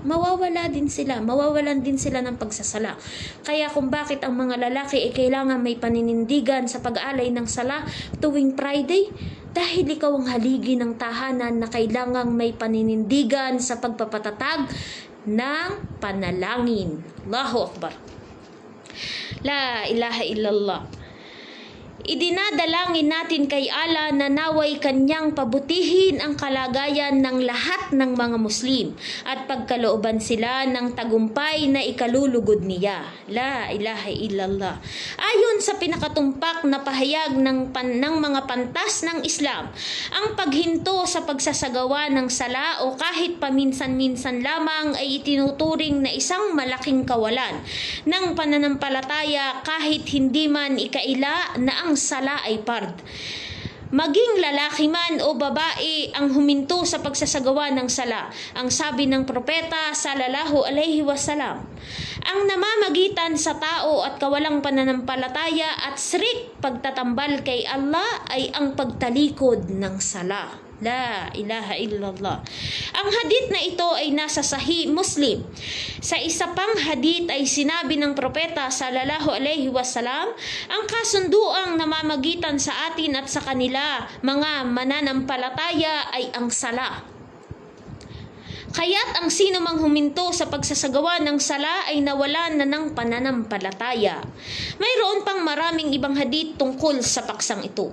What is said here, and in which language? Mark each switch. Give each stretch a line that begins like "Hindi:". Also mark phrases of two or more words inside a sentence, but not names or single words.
Filipino: Mawawalan din sila ng pagsasala. Kaya kung bakit ang mga lalaki ay kailangan may paninindigan sa pag-aalay ng sala tuwing Friday, dahil ikaw ang haligi ng tahanan na kailangang may paninindigan sa pagpapatatag ng panalangin.
Arabic: الله أكبر. لا إله إلا الله.
Filipino: Idinadalangin natin kay Allah na naway kanyang pabutihin ang kalagayan ng lahat ng mga Muslim at pagkalooban sila ng tagumpay na ikalulugod niya.
Arabic: لا إله إلا الله.
Filipino: Ayon sa pinakatumpak na pahayag ng mga pantas ng Islam, ang paghinto sa pagsasagawa ng sala o kahit paminsan-minsan lamang ay itinuturing na isang malaking kawalan ng pananampalataya kahit hindi man ikaila na ang sala ay fard. Maging lalaki man o babae ang huminto sa pagsasagawa ng sala. Ang sabi ng propeta
Arabic: صلى الله عليه وسلم,
Filipino: ang namamagitan sa tao at kawalang pananampalataya at strict pagtatambal kay Allah ay ang pagtalikod ng sala.
Arabic: لا إله إلا الله.
Filipino: Ang hadith na ito ay nasa Sahih Muslim. Sa isa pang hadith ay sinabi ng propeta
Arabic: صلى الله عليه وسلم,
Filipino: ang kasunduang namamagitan sa atin at sa kanila mga mananampalataya ay ang sala. Kaya't ang sino mang huminto sa pagsasagawa ng sala ay nawalan na ng pananampalataya. Mayroon pang maraming ibang hadith tungkol sa paksang ito.